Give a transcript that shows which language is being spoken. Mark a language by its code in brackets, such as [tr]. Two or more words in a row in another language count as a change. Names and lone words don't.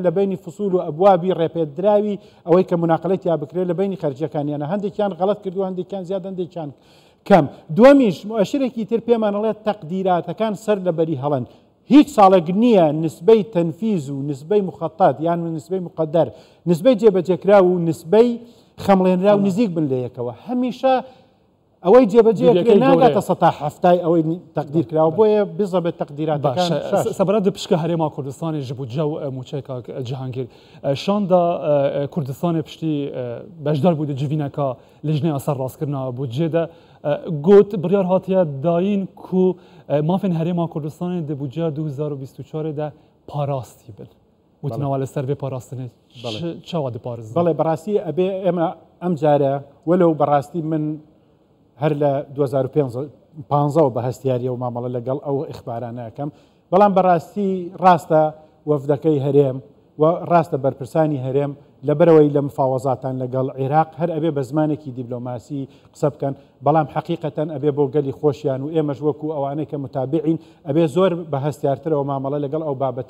[ckb] لە بینی فسول و ئەبوابی ڕێپێدراوی ئەوەی کە مناقەڵەی یا بکرێت لە بینی خەرجیەکانیانە هەندێکیان غەڵەت کردو هەندێکیان زیاد هەندێکیان کەم دووەمیش مؤشرێکی تر پێمانەڵێت تەقدیراتەکان سەر لەبەری هەڵەن هیچ ساڵێک نییە نسبەی تەنفیز و نسبەی مخەتات یان نسبەی مقدەر نسبەی جێبەجێکرا و نسبەی خەمڵێنرا و نزیک بن لە یەکەوە هەمیشە ئەوەی جێبەجێ ناگاتە سەتا هەفتای ئەوەی تەقدیر کراوە بۆیە بزە بە تەقدیراتەکان [ku] سەبارەت بە پشکە هەرێما کوردستانی ji bo cew موچەیەکە Cihangîr şanda Kurdistanê piştî bejdar bû di civîneka lijneya serrastkirina budcê de got biryar hatiye dayîn ku mafên herêma Kurdistanê di budceya 2024 de parastî bin û nava li ser vê parastinê çawa diparizin [ckb] بەڵێ بەڕاستی ئەبێ ئێمە ئەم جارە وەلەو بەڕاستی من هەر لە 2015 بە هەستیاریە و مامەڵە لەگەڵ ئەو ئیخبارانەکەم بەڵام بەڕاستی ڕاستە وەفدەکەی هەرێم و ڕاستە بەرپرسانی هەرێم لەبەرەوەی لە مفاوەزاتان لەگەڵ عێراق هەر ئەبێ بە زمانێکی دیبلۆماسی قسە بکەن بەڵام حەقیقەتەن ئەبێ بۆ گەلی خۆشیان و ئێمەش وەکو ئەوانەی کە متابعین ئەبێ زۆر بە هەستیارترەوە مامەڵە لەگەڵ ئەو بابەتە